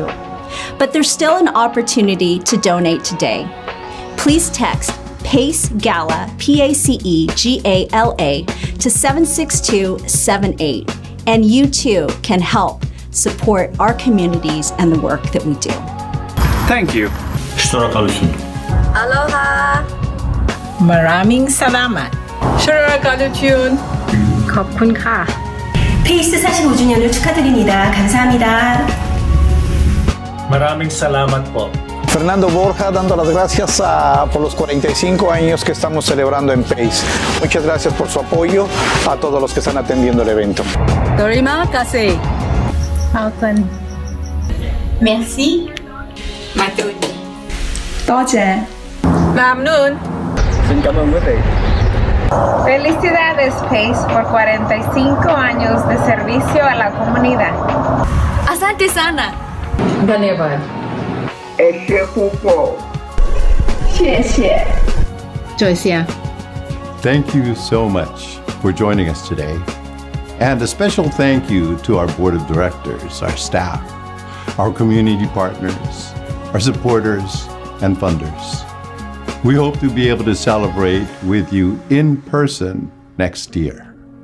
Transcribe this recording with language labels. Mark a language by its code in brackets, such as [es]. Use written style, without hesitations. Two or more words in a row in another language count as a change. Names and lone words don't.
[en] But there's still an opportunity to donate today. Please text PACE GALA, PACEGALA, to 76278, and you too can help support our communities and the work that we do. Thank you. [haw] Aloha! [tl] Maraming salamat. Shurakaduchun. [th] ขอบคุณค่ะ. [ko] 페이스 45주년을 축하드립니다. 감사합니다. [tl] Maraming salamat po. [es] Fernando Borja dando las gracias por los 45 años que estamos celebrando en PACE. Muchas gracias por su apoyo a todos los que están atendiendo el evento. [id] Terima kasih. Alton. [fr] Merci. Matun. [yue] 多謝. Mamnun. [vi] Xin cảm ơn quý vị. [es] Felicidades, PACE, por 45 años de servicio a la comunidad. [sw] Asante sana. [hi] Dhanyavad. 谢谢. Joycia. [en] Thank you so much for joining us today. And a special thank you to our board of directors, our staff, our community partners, our supporters, and funders. We hope to be able to celebrate with you in person next year.